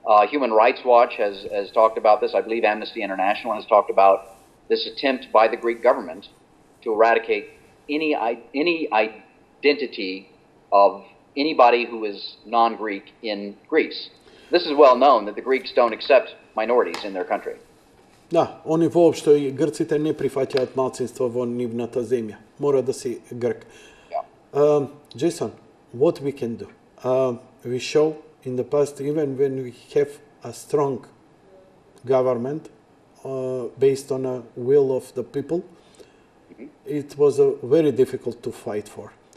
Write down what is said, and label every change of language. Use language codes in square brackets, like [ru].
[en] Human Rights Watch has talked about this. I believe Amnesty International has talked about this attempt by the Greek government to eradicate any identity of anybody who is non-Greek in Greece. This is well known that the Greeks don't accept minorities in their country. [mk] Да, они воопшто и грците не прифаќаат малцинство во нивната земја. Мора да си грк. [en] Џејсон, what we can do? We show in the past, even when we have a strong government based on a will of the people, it was very difficult to fight for.